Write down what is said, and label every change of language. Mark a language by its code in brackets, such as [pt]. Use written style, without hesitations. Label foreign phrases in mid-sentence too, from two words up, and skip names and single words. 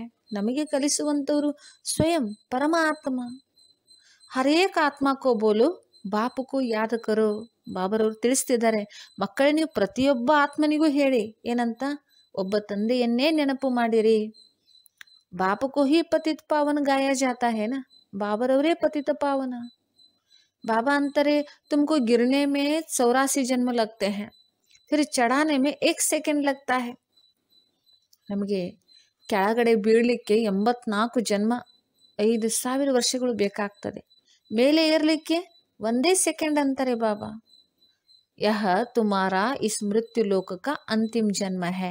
[kn] ನಮಗೆ ಕಲಿಸುವಂತವರು ಸ್ವಯಂ ಪರಮಾತ್ಮ. [hi] हरेक आत्मको बोलो बापको याद करो. [kn] ಬಾಬರವರು ತಿಳಿಸ್ತಿದ್ದಾರೆ, ಮಕ್ಕಳೇ ನೀವು ಪ್ರತಿಯೊಬ್ಬ ಆತ್ಮನಿಗೂ ಹೇಳಿ ಏನಂತ, ಒಬ್ಬ ತಂದೆಯನ್ನೇ ನೆನಪು ಮಾಡಿರಿ. [hi] बापको ही पतित पावन गाया जाता है ना. [kn] ಬಾಬರವರೇ ಪತಿತ ಪಾವನ. [hi] बाबा अंतरे तुमको गिरने में 84 जन्म लगते हैं, फिर चढ़ाने में 1 सेकंड लगता है. [kn] ನಮಗೆ ಕೆಳಗಡೆ ಬೀಳಲಿಕ್ಕೆ 84 ಜನ್ಮ 5000 ವರ್ಷಗಳು ಬೇಕಾಗ್ತದೆ. ಮೇಲೆ ಏರ್ಲಿಕ್ಕೆ 1 ಸೆಕೆಂಡ್ ಅಂತಾರೆ ಬಾಬಾ. [hi] यह तुम्हारा इस मृत्यु लोक का अंतिम जन्म है.